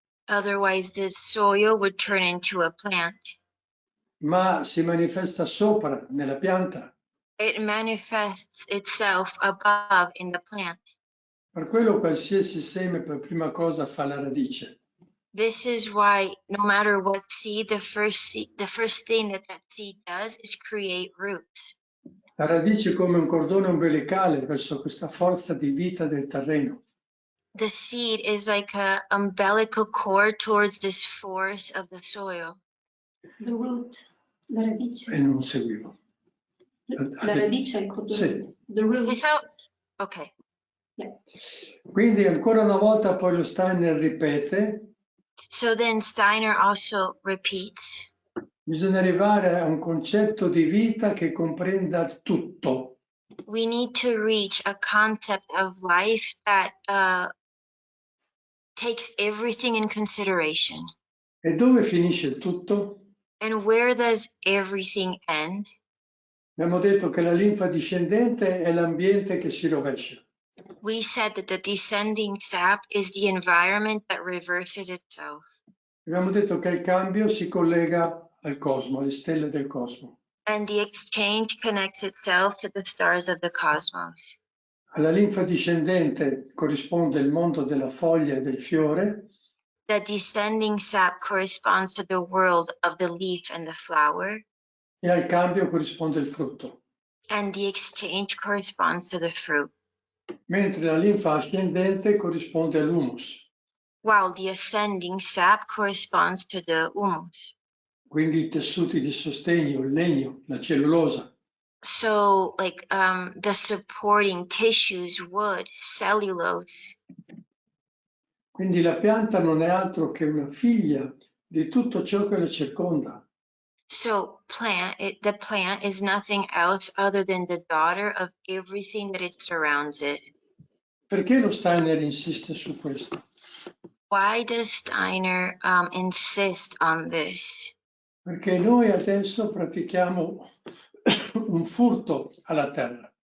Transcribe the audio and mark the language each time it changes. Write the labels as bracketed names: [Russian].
[English] Otherwise, the soil would turn into a plant. [Italian] ma si manifesta sopra nella pianta. [English] It manifests itself above in the plant. [Italian] Per quello qualsiasi seme per prima cosa fa la radice. [English] This is why no matter what seed, the first thing that seed does is create roots. [Italian] La radice è come un cordone ombelicale verso questa forza di vita del terreno. [English] The seed is like an umbilical cord towards this force of the soil. The root, [Italian] la radice. E non seguivo. La radice è il cordone. Sì. [English] The root. Okay. Yeah. [Italian] Quindi ancora una volta poi lo Steiner ripete, [English] So then Steiner also repeats, [Italian] bisogna arrivare a un concetto di vita che comprenda tutto. [English] we need to reach a concept of life that takes everything in consideration. [Italian] E dove finisce il tutto? [English] And where does everything end? [Italian] Abbiamo detto che la linfa discendente è l'ambiente che si rovescia. [English] We said that the descending sap is the environment that reverses itself. [Italian] Abbiamo detto che il cambio si collega al cosmo, alle stelle del cosmo. [English] And the exchange connects itself to the stars of the cosmos. [Italian] Alla linfa discendente corrisponde il mondo della foglia e del fiore, [English] The descending sap corresponds to the world of the leaf and the flower, [Italian] e al cambio corrisponde il frutto. [English] and the exchange corresponds to the fruit, [Italian] Mentre la linfa ascendente corrisponde all'humus, [English] while the ascending sap corresponds to the humus. [Italian] quindi i tessuti di sostegno, il legno, la cellulosa. [English] So like the supporting tissues, wood, cellulose. [Italian] Quindi la pianta non è altro che una figlia di tutto ciò che la circonda. [English] So the plant is nothing else other than the daughter of everything that it surrounds it. [Italian] Perché lo Steiner insiste su questo? [English] Why does Steiner insist on this? [Italian] Perché noi adesso pratichiamo un furto alla terra.